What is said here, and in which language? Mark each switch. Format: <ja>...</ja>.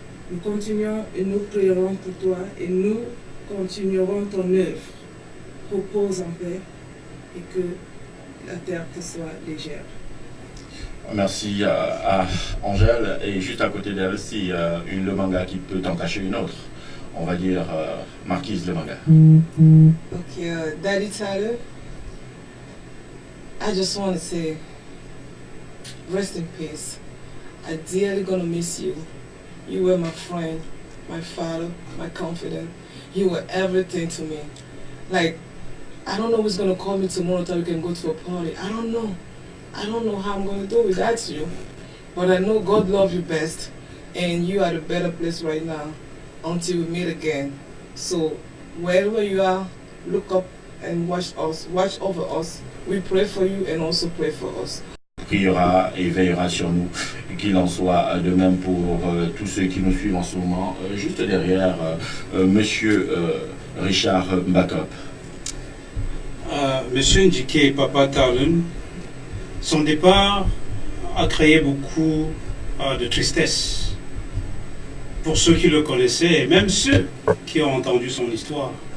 <fr>Nous continuons et nous prierons pour toi et nous continuerons ton œuvre. Repose en paix et que la terre te soit légère. Merci à Angèle. Et juste à côté d'elle, c'est le manga qui peut en cacher une autre. On va dire Marquise le manga.</fr> <en>Okay, Daddy Tyler, I just want to say, rest in peace. I dearly gonna miss you. You were my friend, my father, my confidant. You were everything to me. Like, I don't know who's gonna call me tomorrow so we can go to a party. I don't know. I don't know how I'm gonna do without you. But I know God loves you best, and you are at a better place right now until we meet again. So wherever you are, look up and watch over us. We pray for you and also pray for us.</en> <fr>Priera et veillera sur nous, qu'il en soit de même pour tous ceux qui nous suivent en ce moment. Juste derrière, monsieur Richard Mbakop. Monsieur Ndjike et Papa Talé, son départ a créé beaucoup de tristesse pour ceux qui le connaissaient et même ceux qui ont entendu son histoire.</fr>